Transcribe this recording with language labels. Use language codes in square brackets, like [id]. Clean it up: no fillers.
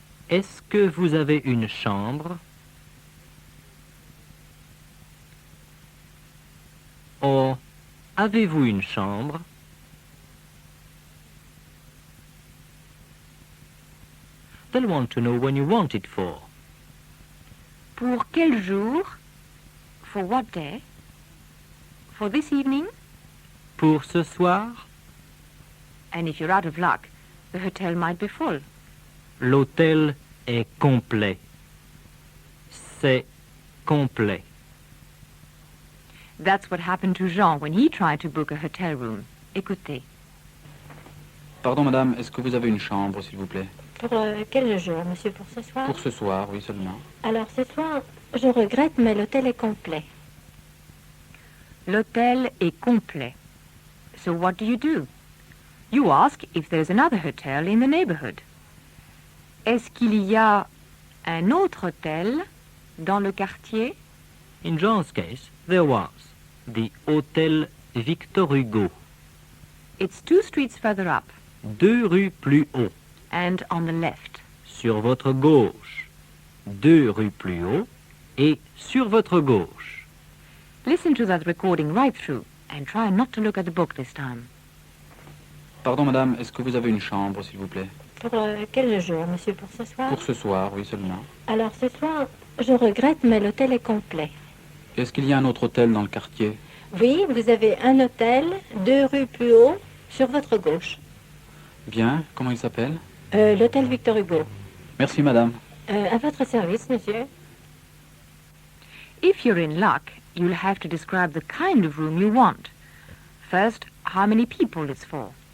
[fr] Est-ce que vous avez une chambre? Or, avez-vous une chambre? [en] They'll want to know when you want it for. [fr] Pour quel jour? [en] For what day? For this evening? [fr] Pour ce soir? [en] And if you're out of luck, the hotel might be full. [fr] L'hôtel est complet. C'est complet. [en] That's what happened to Jean when he tried to book a hotel room. [fr] Écoutez. Pardon, madame, est-ce que vous avez une chambre, s'il vous plaît? Pour quel jour, monsieur? Pour ce soir? Pour ce soir, oui, seulement. Alors, ce soir, je regrette, mais l'hôtel est complet. L'hôtel est complet. [en] So what do? You ask if there's another hotel in the neighborhood. [fr] Est-ce qu'il y a un autre hôtel dans le quartier? [en] In John's case, there was the Hôtel Victor Hugo, It's 2 streets further up [fr] 2 rues plus haut. [en] and on the left. [fr] Sur votre gauche, 2 rues plus haut, et sur votre gauche. [en] Listen to that recording right through and try not to look at the book this time. [fr] Pardon, madame, est-ce que vous avez une chambre, s'il vous plaît? Pour quel jour, monsieur? Pour ce soir? Pour ce soir, oui, seulement. Alors, ce soir, je regrette, mais l'hôtel est complet. Est-ce qu'il y a un autre hôtel dans le quartier? Oui, vous avez un hôtel, 2 rues plus haut, sur votre gauche. Bien, comment il s'appelle? L'hôtel Victor Hugo. Merci, madame. À votre service, monsieur. [en] If you're in luck, you'll have to describe the kind of room you want. First, how many people it's for.